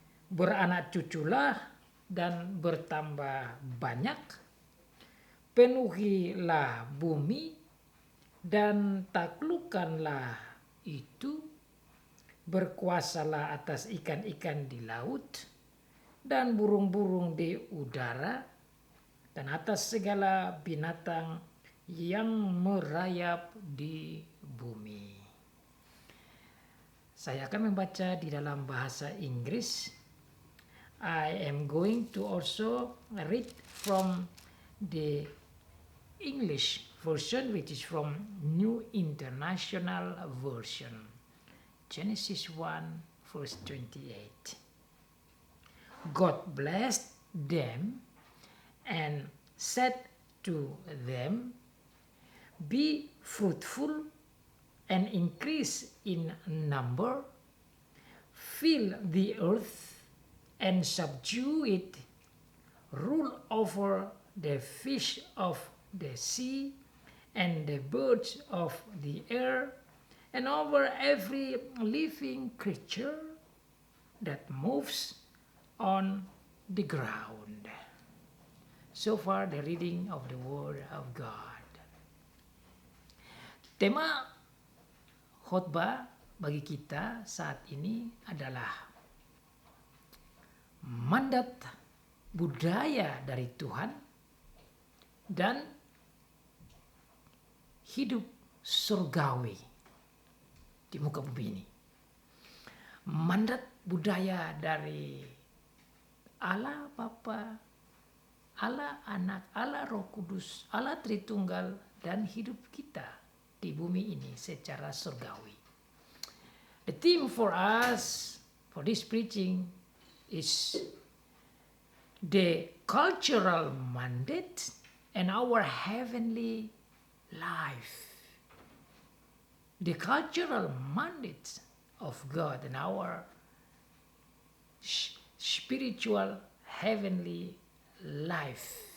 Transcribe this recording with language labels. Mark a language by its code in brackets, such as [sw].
[id] beranak cuculah dan bertambah banyak, penuhilah bumi dan taklukkanlah itu, berkuasalah atas ikan-ikan di laut dan burung-burung di udara dan atas segala binatang yang merayap di bumi. Saya akan membaca di dalam bahasa Inggris. [en] I am going to also read from the English version, which is from New International Version. Genesis 1 verse 28. God blessed them and said to them, be fruitful and increase in number, fill the earth and subdue it, rule over the fish of the sea and the birds of the air, and over every living creature that moves on the ground. So far the reading of the Word of God. [id] Tema khotbah bagi kita saat ini adalah mandat budaya dari Tuhan dan hidup surgawi di muka bumi ini. Mandat budaya dari Allah Bapa, Allah Anak, Allah Roh Kudus, Allah Tritunggal, dan hidup kita di bumi ini secara surgawi. [en] The theme for us for this preaching is the cultural mandate and our heavenly life. The cultural mandate of God and our spiritual heavenly life.